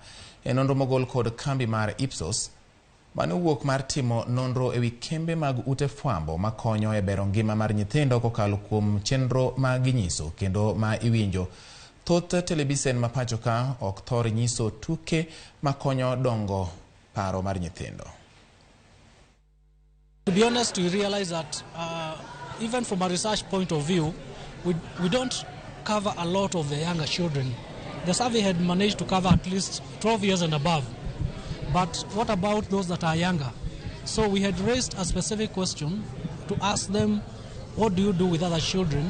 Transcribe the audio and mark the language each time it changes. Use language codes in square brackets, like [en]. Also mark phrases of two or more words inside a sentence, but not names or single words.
[luo] E nonro mogol kod kambi mar Ipsos, mane wuok mar timo nonro ewi kembe mag ute fwambo makonyo e bero ngima mar nyithindo kokalo kuom chenro mag nyiso kendo ma iwinjo. Thoth televisen mapachoka ok thor nyiso tuke makonyo dongo paro mar nyithindo. [en] To be honest, we realize that even from a research point of view, we don't cover a lot of the younger children. The survey had managed to cover at least 12 years and above. But what about those that are younger? So we had raised a specific question to ask them, what do you do with other children?